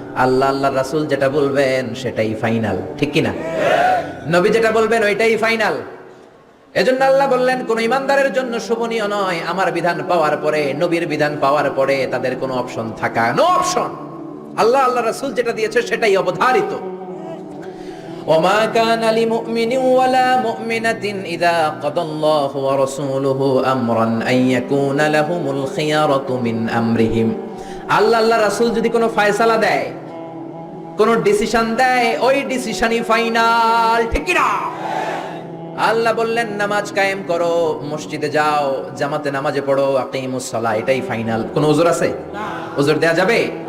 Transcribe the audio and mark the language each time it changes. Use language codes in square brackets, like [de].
[bn] আল্লাহ আল্লাহর রাসূল যেটা বলবেন সেটাই ফাইনাল, ঠিক কি না? নবী যেটা বলবেন ওইটাই ফাইনাল। এজন্য আল্লাহ বললেন, কোন ইমানদারের জন্য শোভনীয় নয় আমার বিধান পাওয়ার পরে, নবীর বিধান পাওয়ার পরে তাদের কোনো অপশন থাকা। No option. আল্লাহ আল্লাহর রাসূল যেটা দিয়েছে সেটাই অবধারিত। [ar] وما كان لمؤمن ولا مؤمنة إذا قضى الله ورسوله أمرا أن يكون لهم الخيارة من أمرهم। [bn] আল্লাহ আল্লাহর রাসূল যদি কোনো ফয়সালা দেয়, কোনো ডিসিশন দেয়, ওই ডিসিশনই ফাইনাল, ঠিক কি না? আল্লাহ বললেন নামাজ কায়েম করো, মসজিদে যাও, জামাতে নামাজে পড়ো, [ar] আকিমুস সালাহ, [bn] এটাই ফাইনাল। কোনো ওযর আছে? ওযর দেয়া যাবে?